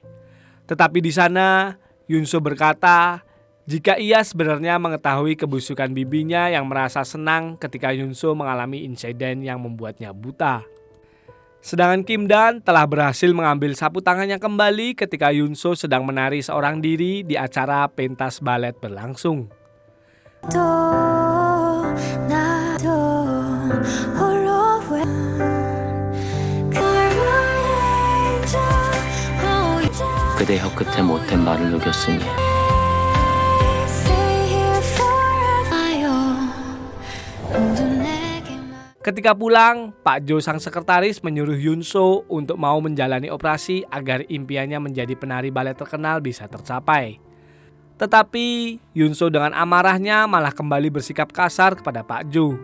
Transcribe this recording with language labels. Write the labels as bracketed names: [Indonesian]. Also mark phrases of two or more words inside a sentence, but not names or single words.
[Indonesian] Tetapi di sana Yunso berkata jika ia sebenarnya mengetahui kebusukan bibinya yang merasa senang ketika Yunso mengalami insiden yang membuatnya buta. Sedangkan Kim Dan telah berhasil mengambil sapu tangannya kembali ketika Yunso sedang menari seorang diri di acara pentas balet berlangsung. [Korean] 그대 혀끝에 못된 말을 녹였으니 [Indonesian] Ketika pulang, Pak Jo sang sekretaris menyuruh Yunso untuk mau menjalani operasi agar impiannya menjadi penari balet terkenal bisa tercapai. Tetapi Yunso dengan amarahnya malah kembali bersikap kasar kepada Pak Jo.